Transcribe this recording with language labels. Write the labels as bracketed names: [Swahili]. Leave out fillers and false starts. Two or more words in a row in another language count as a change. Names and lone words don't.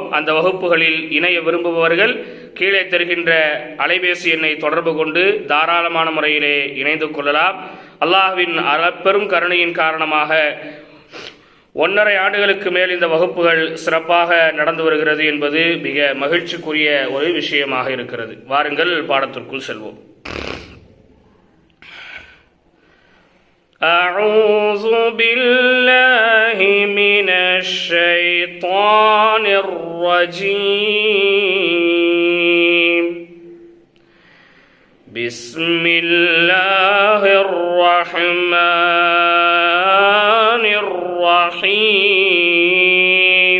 [Tamil] அந்த வகுப்புகளில் இணைய விரும்புபவர்கள் கீழே தருகின்ற அலைபேசி எண்ணை தொடர்பு கொண்டு தாராளமான முறையிலே இணைந்து கொள்ளலாம். அல்லாஹ்வின் அளப்பெரும் கருணையின் காரணமாக 1.5 ஆண்டுகளுக்கு மேல் இந்த வகுப்புகள் சிறப்பாக நடந்து வருகிறது என்பது மிக மகிழ்ச்சிக்குரிய ஒரு விஷயமாக இருக்கிறது. வாருங்கள் பாடத்திற்குள் செல்வோம். [Arabic] أعوذ بالله من الشيطان الرجيم. بسم الله الرحمن الرحيم.